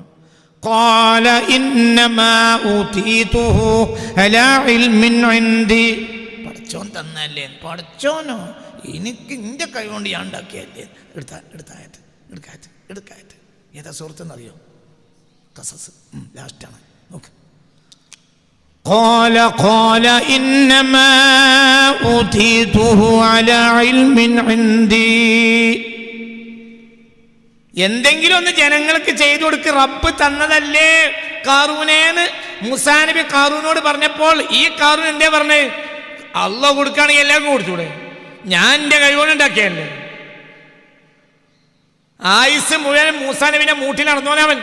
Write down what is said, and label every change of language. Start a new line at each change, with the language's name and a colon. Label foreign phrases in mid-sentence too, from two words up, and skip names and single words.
Arabic: قال إنما أوتيته على علم عندي,
Malayalam: പടച്ചോൻ തന്നല്ലേ. പടച്ചോനോ, എനിക്ക് എൻ്റെ കൈ കൊണ്ട് ഞാൻ ഉണ്ടാക്കിയല്ലേ. എടുക്കായത് ഏതാ സുഹൃത്തെന്നറിയോ? ഖസസ് ലാസ്റ്റാണ്, നോക്ക്.
Arabic: قال إنما أوتيته على علم عندي.
Malayalam: എന്തെങ്കിലും ഒന്ന് ജനങ്ങൾക്ക് ചെയ്തു കൊടുക്ക്, റബ്ബ് തന്നതല്ലേ ഖാറൂനേന്ന് മൂസാ നബി ഖാറൂനോട് പറഞ്ഞപ്പോൾ ഈ ഖാറൂൻ എന്തേ പറഞ്ഞേ? അള്ളാഹ് കൊടുക്കുകയാണെങ്കിൽ എല്ലാവർക്കും കൊടുത്തൂടെ, ഞാൻ എൻ്റെ കഴിവുകൊണ്ട് ഉണ്ടാക്കിയല്ലേ. ആയുസ് മുഴുവൻ മൂസാ നബിന്റെ മൂട്ടിൽ നടന്നോനവൻ.